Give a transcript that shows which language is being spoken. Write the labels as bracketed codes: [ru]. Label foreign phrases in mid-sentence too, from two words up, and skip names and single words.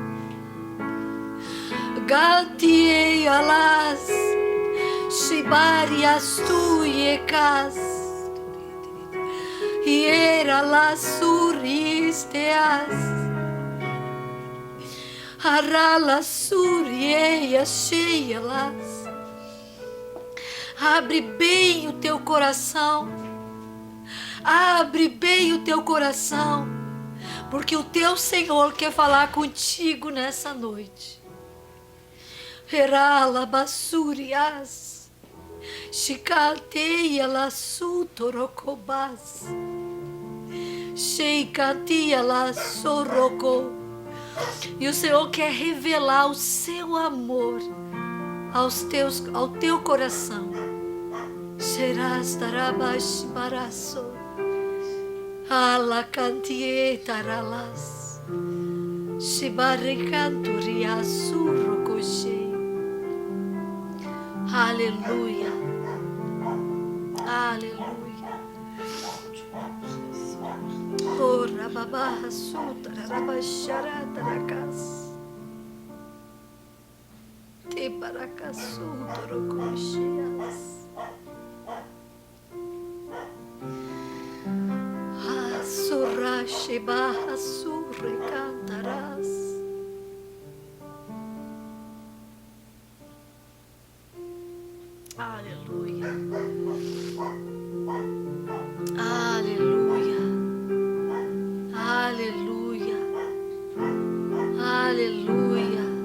[pt] Gantiei alas, shibarias tuiekas, hiera las suristeas, haralas surieias cheias. Abre bem o teu coração, abre bem o teu coração. porque o teu Senhor quer falar contigo nessa noite. Herala basurias, Shikateia la sutorokobas, Sheikatia la soroko. E o Senhor quer revelar o seu amor ao teu coração. Serás tarabash baraso, ala cantie taralas, shibaricanturia surokoshe. Aleluia, aleluia. Oh, rababarra sutara, rabacharata rakas, te baracasutorococheas. Surrache barra surre cantarás. Aleluia, aleluia, aleluia, aleluia.